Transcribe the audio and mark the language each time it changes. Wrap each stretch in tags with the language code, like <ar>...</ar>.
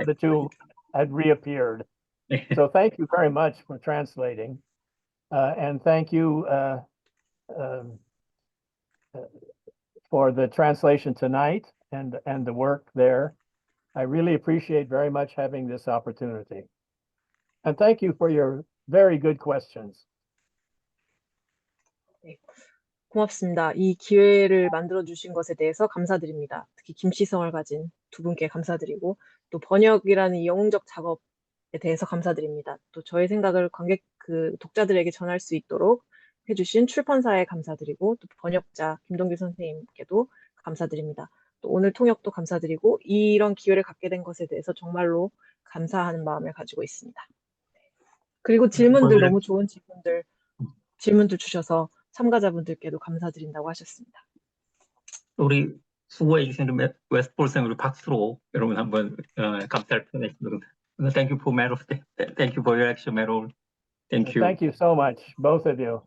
<en>of the two had reappeared. So thank you very much for translating, and thank you for the translation tonight and the work there. I really appreciate very much having this opportunity, and thank you for your very good questions.</en> <ko>고맙습니다. 이 기회를 만들어주신 것에 대해서 감사드립니다. 특히 김씨성을 가진 두 분께 감사드리고 또 번역이라는 이 영웅적 작업에 대해서 감사드립니다. 또 저의 생각을 독자들에게 전할 수 있도록 해주신 출판사에 감사드리고 또 번역자 김동길 선생님께도 감사드립니다. 또 오늘 통역도 감사드리고 이런 기회를 갖게 된 것에 대해서 정말로 감사하는 마음을 가지고 있습니다. 그리고 너무 좋은 질문들 주셔서 참가자분들께도 감사드린다고 하셨습니다. 우리 수고해 주신 웨스트폴 쌤 우리 박수로 여러분 한번 감사를 표현했습니다.</ko> <en>Thank you for Merold. Thank you for your action, Merold. Thank you. Thank you so much, both of you.</en>